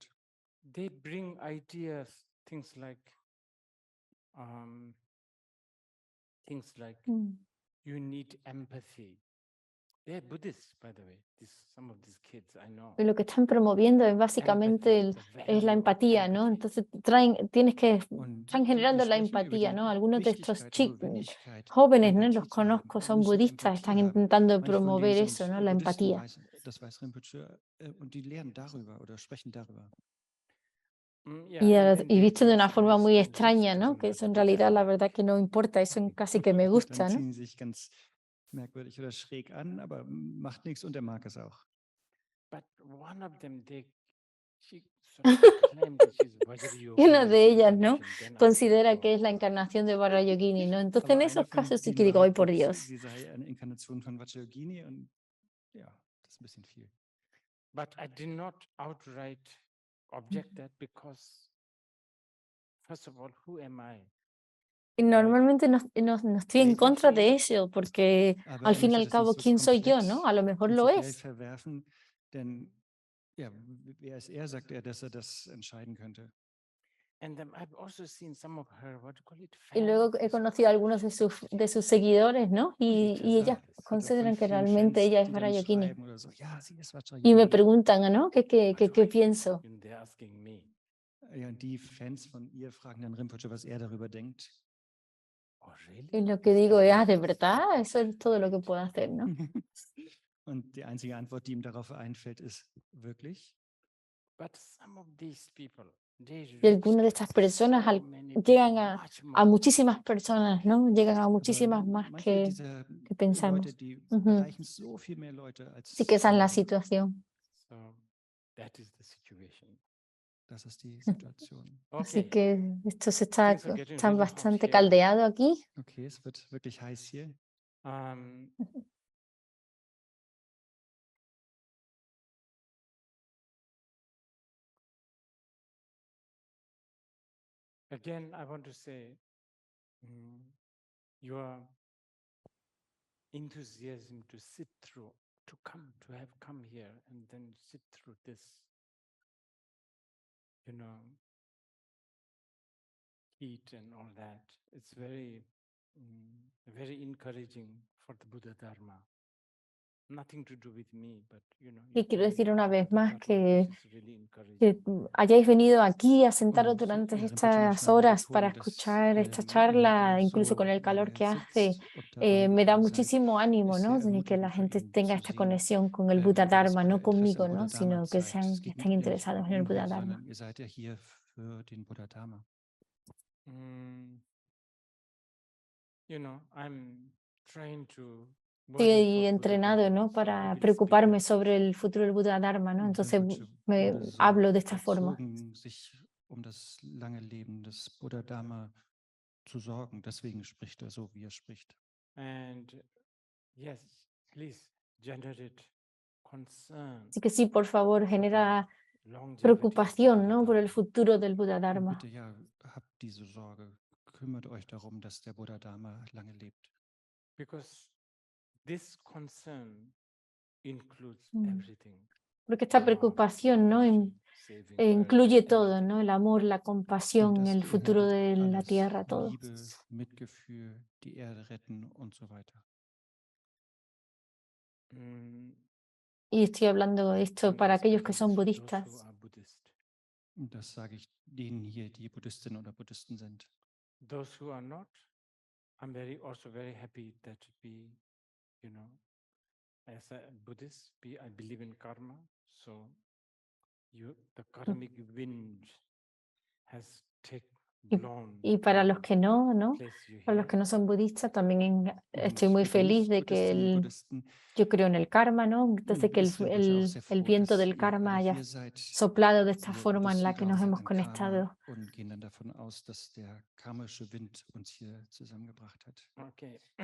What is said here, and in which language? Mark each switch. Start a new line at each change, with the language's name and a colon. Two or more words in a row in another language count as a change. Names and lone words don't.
English: They bring ideas, things like you need empathy. They're Buddhists, by the way. Some of these kids I know.
Spanish: Y lo que están promoviendo es básicamente es la empatía, ¿no? Entonces están generando la empatía, ¿no? Algunos de estos jóvenes, ¿no? Los conozco, son budistas, están intentando promover eso, ¿no? La empatía. Y visto de una forma muy extraña, ¿no? Que eso en realidad la verdad que no importa, eso casi que me gusta, ¿no?
German: Merkwürdig oder schräg an, aber macht nichts und er mag es auch.
English: But one of them,
Spanish: y una de ellas, ¿no? Considera que es la encarnación de Vajrayogini, ¿no? Entonces en esos casos sí que digo, ¡ay, por Dios!
German: Sie sei eine Inkarnation von Vajrayogini und ja, das ist ein bisschen viel.
English: But I did not outright object that because, first of all, who am I?
Spanish: Y normalmente no estoy en contra de eso, porque al fin y al cabo, ¿quién soy yo, no? A lo mejor lo es.
German: Denn, ja, wer ist er, sagt er, dass er das entscheiden könnte.
Spanish: Y luego he conocido a algunos de sus seguidores, ¿no? Y ellas consideran que realmente ella es Vajrayogini. Y me preguntan, ¿no? ¿Qué pienso?
German: Ja, die Fans von ihr fragen dann Rinpoche, was er darüber denkt.
Spanish: Y lo que digo es, ¿de verdad? Eso es todo lo que puedo hacer, ¿no?
German: Und die einzige Antwort, die ihm darauf einfällt, ist, wirklich?
Spanish: Y algunas de estas personas llegan a muchísimas personas, ¿no? Llegan a muchísimas más que pensamos. Sí que esa es la situación.
German: Das ist die Situation.
Spanish: Así que esto está bastante caldeado aquí.
German: Okay, es wird wirklich heiß hier.
English: Again, I want to say, your enthusiasm to sit through to have come here and then sit through this, heat and all that. It's very, very encouraging for the Buddha Dharma. Nothing to do with me, but
Spanish: Y quiero decir una vez más que hayáis venido aquí a sentaros durante estas horas para escuchar esta charla, incluso con el calor que hace, me da muchísimo ánimo, ¿no? De que la gente tenga esta conexión con el Buddha Dharma, no conmigo, ¿no? Sino que estén interesados en el Buddha Dharma.
English: I'm trying to
Spanish: Estoy entrenado, ¿no? Para preocuparme sobre el futuro del Buddha Dharma, ¿no? Entonces me hablo de esta forma.
German: Um das lange Leben des Buddha Dharma zu sorgen, deswegen spricht so, wie spricht.
English: And yes, please generate concern.
Spanish: Así que sí, por favor, genera preocupación, ¿no? Por el futuro del Buddha Dharma.
German: Bitte, ja, habt diese Sorge, kümmert euch darum, dass der Buddha Dharma lange lebt.
English: Because this concern includes everything.
Spanish: Porque esta preocupación, ¿no? Incluye todo, ¿no? El amor, la compasión, el futuro de la tierra, todo.
German: Liebe, Mitgefühl, die Erde retten und so weiter.
Spanish: Y estoy hablando de esto para aquellos que son budistas.
German: Das sage ich denen hier, die Buddhistinnen oder Buddhisten sind.
English: Those who are not, I'm also very happy that we, as a Buddhist, I believe in karma, so the karmic wind has blown.
Spanish: Y para los que no, para los que no son budistas, también estoy muy feliz de que yo creo en el karma, ¿no? Entonces que el viento del karma haya soplado de esta forma en la que nos hemos conectado.
English: Okay.